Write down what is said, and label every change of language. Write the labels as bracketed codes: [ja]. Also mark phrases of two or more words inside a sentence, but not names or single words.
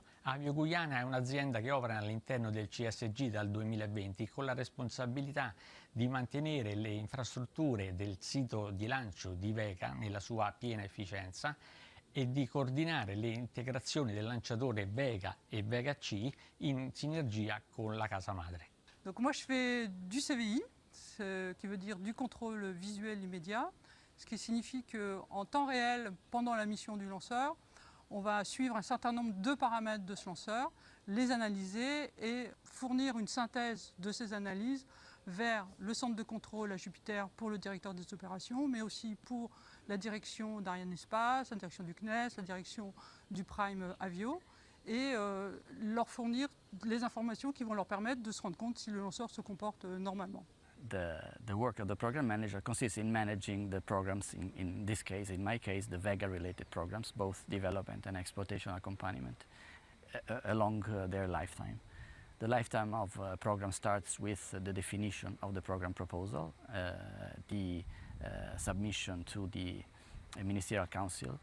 [it] Avio Guiana è un'azienda che opera all'interno del CSG dal 2020 con la responsabilità di mantenere le infrastrutture del sito di lancio di Vega nella sua piena efficienza e di coordinare le integrazioni del lanciatore Vega e Vega C in sinergia con la casa madre. [fr] Donc moi je fais du CVI, ce qui veut dire du contrôle visuel immédiat, ce qui signifie qu'en temps réel, pendant la mission du lanceur, on va suivre un certain nombre de paramètres de ce lanceur, les analyser et fournir une synthèse de ces analyses vers le centre de contrôle à Jupiter pour le directeur des opérations, mais aussi pour la direction d'Arianespace, la direction du CNES, la direction du Prime Avio, et leur fournir les informations qui vont leur permettre de se rendre compte si le lanceur se comporte normalement. [en] The work of the program manager consists in managing the programs, in this case, in my case, the Vega-related programs, both development and exploitation accompaniment, along their lifetime. The lifetime of a program starts with the definition of the program proposal, the submission to the Ministerial Council.